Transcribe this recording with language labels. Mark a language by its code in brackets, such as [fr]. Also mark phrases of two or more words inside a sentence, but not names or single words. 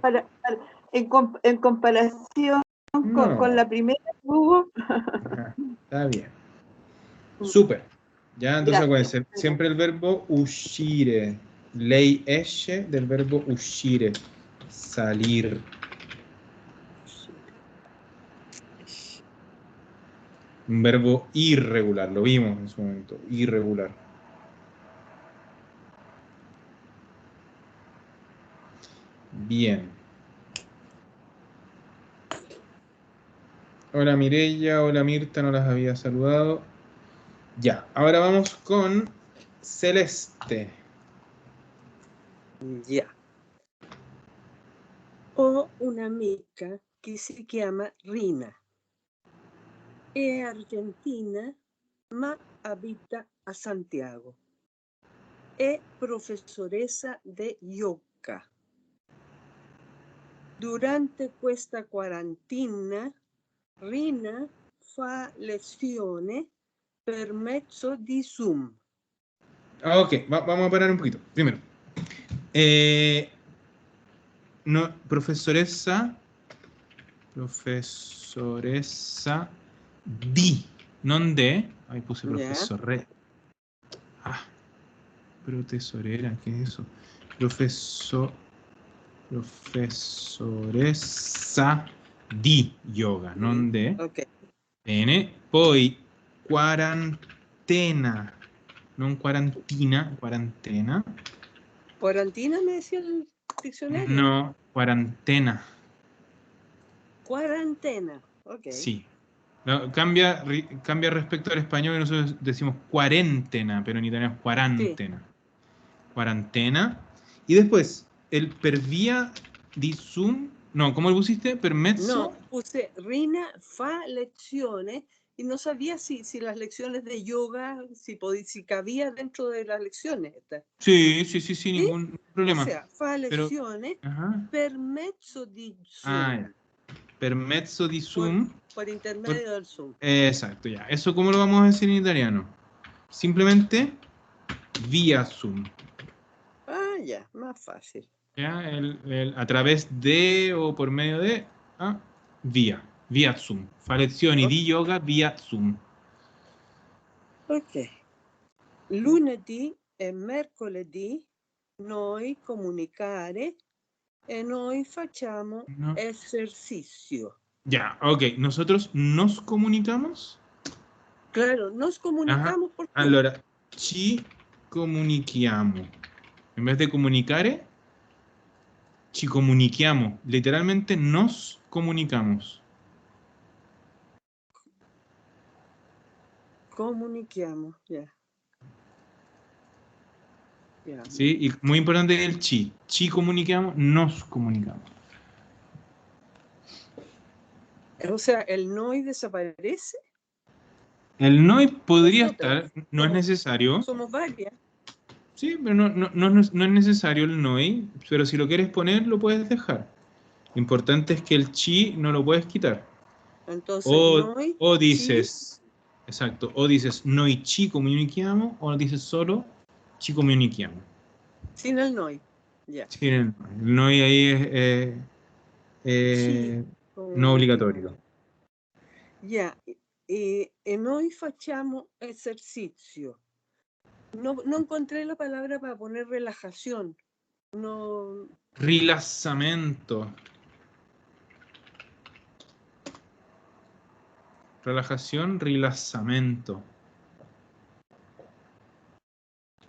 [es] En comparación No. con la primera, Hugo. Ajá, está bien. Súper. Ya, entonces acuérdense, siempre el verbo uscire. [it] Lei esce [es] del verbo uscire. Salir. Un verbo irregular, lo vimos en su momento. Irregular. Bien. Hola Mireya, hola Mirta, no las había saludado. Ya, ahora vamos con Celeste. ya. [it] Ho un'amica che si chiama Rina. È argentina, ma abita a Santiago. È professoressa di yoga. Durante questa quarantina, Rina fa lezione per mezzo di Zoom. [es] Ok, vamos a parar un poquito. Primero, no, [it] profesoressa di, non de. [es] Ahí puse profesore. Ah, pero tesorera, ¿qué es eso? [it] Professoressa di yoga, non de. [es] Ok. [it] Bene, poi quarantena, non quarantina, quarantena. [es] ¿Quarantina me decía el diccionario? No, cuarentena. Cuarentena, ok. Sí. No, cambia respecto al español y nosotros decimos cuarentena, pero en italiano es cuarentena. Sí. Cuarentena. Y después, el [it] per via di Zoom. [es] No, ¿cómo lo pusiste? ¿Permezzo? No, puse [it] Rina fa lezione [es] y no sabía si las lecciones de yoga, si cabía dentro de las lecciones. Sí, ningún problema. O sea, [it] fa lezione per mezzo di Zoom. [es] Ah, ya. [it] Per mezzo di Zoom. [es] Por intermedio del Zoom. Exacto, ya. ¿Eso cómo lo vamos a decir en italiano? Simplemente vía Zoom. Ah, ya, más fácil. ¿Ya? A través de o por medio de via Zoom. [it] Fa lezioni di yoga via Zoom. [es] Ok. [it] Lunedì e mercoledì noi comunicare e noi facciamo esercicio. [es] Ya, ok. ¿Nosotros nos comunicamos? Claro, nos comunicamos por Zoom. [it] Allora, ci comunichiamo. [es] En vez de comunicare, [it] ci comunichiamo. [es] Literalmente nos comunicamos. [it] Comunichiamo, ya. [es] Yeah. Sí, y muy importante el chi. Ci comunicamos, nos comunicamos. O sea, ¿el noi desaparece? El noi podría estar, no es necesario. Somos varias. Sí, pero no es necesario el noi, pero si lo quieres poner, lo puedes dejar. Lo importante es que el chi no lo puedes quitar. Entonces, noi, o dices, chi. Exacto, o dices [it] noi ci comunichiamo, [es] o dices solo [it] ci comunichiamo. [es] Sin el noi, ya. Sin el noi. El noi ahí es no obligatorio. Ya, [it] e noi facciamo esercicio. [es] No encontré la palabra para poner relajación. No. [it] Rilassamento. [es] Relajación, rilassamento.